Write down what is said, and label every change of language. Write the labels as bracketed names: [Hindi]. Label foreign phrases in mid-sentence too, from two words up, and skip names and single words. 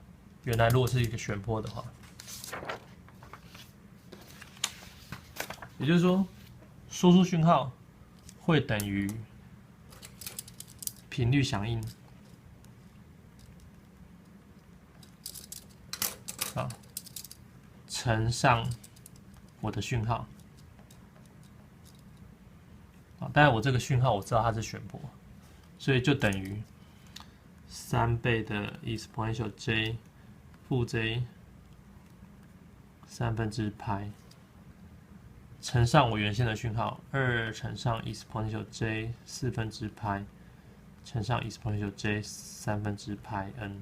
[Chinese] 原來如果是一個旋波的話，也就是說，輸出訊號會等於頻率響應。乘上我的訊號，當然我這個訊號我知道它是旋波，所以就等於3倍的 exponential j 負 j 3/4拍乘上我原先的讯号2乘上 exponential j 4/4拍乘上 exponential j 3/π n。